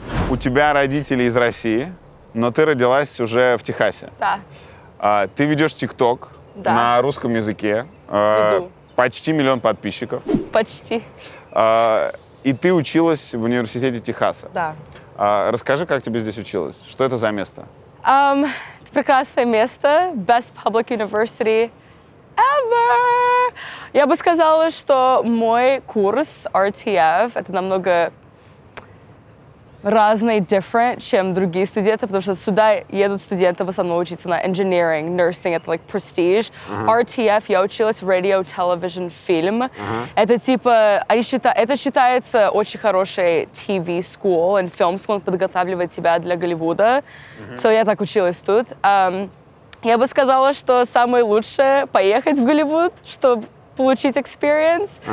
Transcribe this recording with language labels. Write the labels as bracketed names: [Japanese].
[Russian] У тебя родители из России, но ты родилась уже в Техасе. Да. Ты ведешь ТикТок на русском языке. Веду. Почти 1 миллион подписчиков. Почти. И ты училась в университете Техаса. Да. Расскажи, как тебе здесь училась? Что это за место? Это прекрасное место. [English] Best public university ever. [Russian] Я бы сказала, что мой курс RTF — это намного разный, [English] different, [Russian] чем другие студенты, потому что сюда едут студенты в основном учиться на [English] engineering, nursing, [Russian] это [English] like prestige. [Russian] RTF, я училась [English] radio, television, film. [Russian] Это типа, это считается очень хорошей [English] TV school and film school, [Russian] он подготавливает тебя для Голливуда. [English] So [Russian] я так училась тут. Я бы сказала, что самое лучшее поехать в Голливуд, чтобы получить [English] experience.